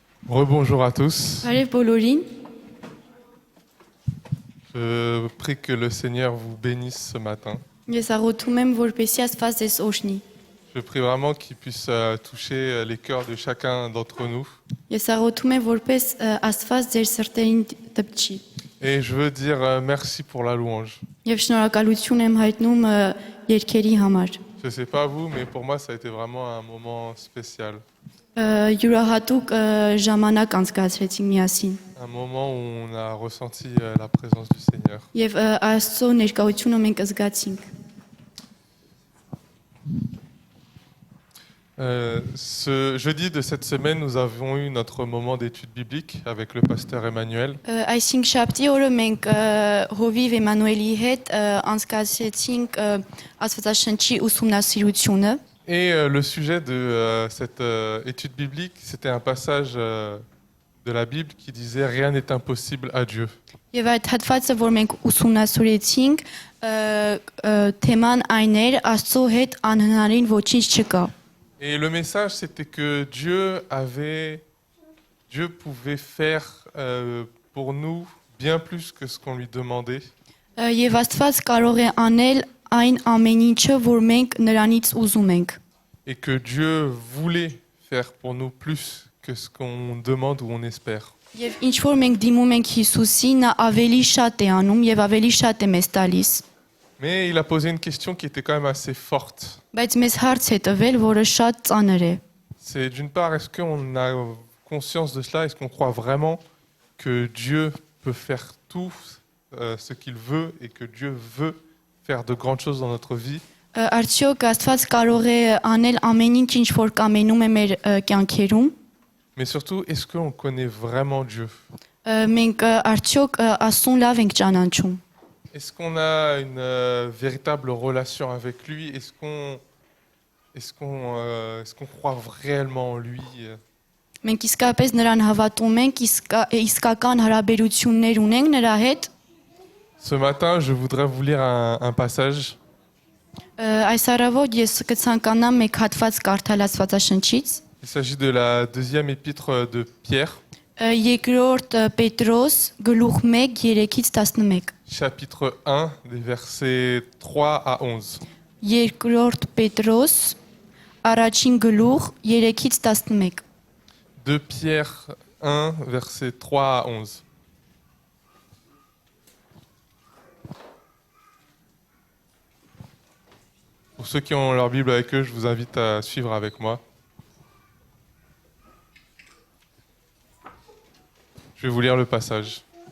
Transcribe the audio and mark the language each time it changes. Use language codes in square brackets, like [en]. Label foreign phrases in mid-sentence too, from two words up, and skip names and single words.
[fr] Rebonjour à tous. [hy] Բարև բոլորին։ [fr] Je prie que le Seigneur vous bénisse ce matin. [hy] Ես աղոթում եմ, որպեսզի Աստված ձեզ օրհնի։ [fr] Je prie vraiment qu'il puisse toucher les cœurs de chacun d'entre nous. [hy] Ես աղոթում եմ, որպես Աստված ձեր սրտերին դպչի։ [fr] Et je veux dire merci pour la louange. [hy] Եվ շնորհակալություն եմ հայտնում երգերի համար։ [fr] Je ne sais pas vous, mais pour moi, ça a été vraiment un moment spécial. [hy] Յուրահատուկ ժամանակ անցկացրեցինք միասին։ [fr] Un moment où on a ressenti la présence du Seigneur. [hy] Եվ Աստծո ներկայությունը մենք զգացինք։ [fr] Ce jeudi de cette semaine, nous avons eu notre moment d'étude biblique avec le pasteur Emmanuel. [hy] Այսինքն շաբթի օրը մենք Հովիվ Էմանուելի հետ անցկացրեցինք Աստվածաշնչի ուսումնասիրությունը։ [fr] Et le sujet de cette étude biblique, c'était un passage de la Bible qui disait « Rien n'est impossible à Dieu ». [hy] Եվ այդ հատվածը, որ մենք ուսումնասիրեցինք, թեման այն էր Աստծո հետ անհնարին ոչինչ չկա։ [fr] Et le message, c'était que Dieu pouvait faire pour nous bien plus que ce qu'on lui demandait. [hy] Եվ Աստված կարող է անել այն ամեն ինչը, որ մենք նրանից ուզում ենք։ [fr] Et que Dieu voulait faire pour nous plus que ce qu'on demande ou on espère. [hy] Եվ ինչ որ մենք դիմում ենք Հիսուսին, նա ավելի շատ է անում եւ ավելի շատ է մեզ տալիս։ [fr] Mais il a posé une question qui était quand même assez forte. [hy] Բայց մեզ հարց է տվել, որը շատ ծանր է։ [fr] C'est d'une part, est-ce qu'on a conscience de cela? Est-ce qu'on croit vraiment que Dieu peut faire tout ce qu'il veut et que Dieu veut faire de grandes choses dans notre vie? [hy] Արդյոք Աստված կարող է անել ամեն ինչ որ կամենում է մեր կյանքերում։ [fr] Mais surtout, est-ce qu'on connaît vraiment Dieu? [hy] Մենք արդյոք Աստծուն լավ ենք ճանաչում։ [fr] Est-ce qu'on a une véritable relation avec lui? Est-ce qu'on croit réellement en lui? [hy] Մենք իսկապես նրան հավատում ենք, իսկական հարաբերություններ ունենք նրա հետ։ [fr] Ce matin, je voudrais vous lire un passage. [hy] Այս առավոտ ես կցանկանամ մեկ հատված կարդալ Աստվածաշնչից։ [fr] Il s'agit de la deuxième épître de Pierre, [hy] Երկրորդ Պետրոս գլուխ 1 3-11։ [fr] chapitre 1, des versets 3 à 11. [hy] Երկրորդ Պետրոս առաջին գլուխ 3-11։ [fr] 2 Pierre 1, versets 3 à 11. Pour ceux qui ont leur Bible avec eux, je vous invite à suivre avec moi. Je vais vous lire le passage.